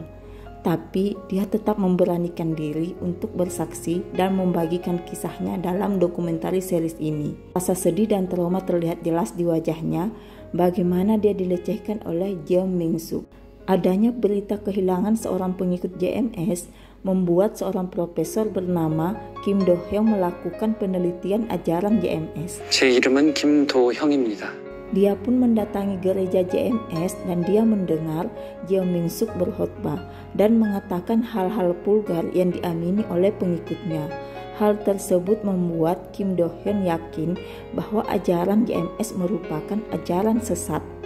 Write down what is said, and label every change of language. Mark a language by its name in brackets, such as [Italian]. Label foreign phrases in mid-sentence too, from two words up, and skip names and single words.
[Indonesian] Tapi dia tetap memberanikan diri untuk bersaksi dan membagikan kisahnya dalam dokumenter series ini. Rasa sedih dan trauma terlihat jelas di wajahnya bagaimana dia dilecehkan oleh Jeong Min Suk. Adanya berita kehilangan seorang pengikut JMS membuat seorang profesor bernama Kim Do Hyung melakukan penelitian ajaran JMS. [Korean] 제 이름은 김도형입니다. [Indonesian] Dia pun mendatangi gereja JMS dan dia mendengar Jeong Min Suk berkhotbah dan mengatakan hal-hal vulgar yang diamini oleh pengikutnya. Hal tersebut membuat Kim Do Hyun yakin bahwa ajaran JMS merupakan ajaran sesat.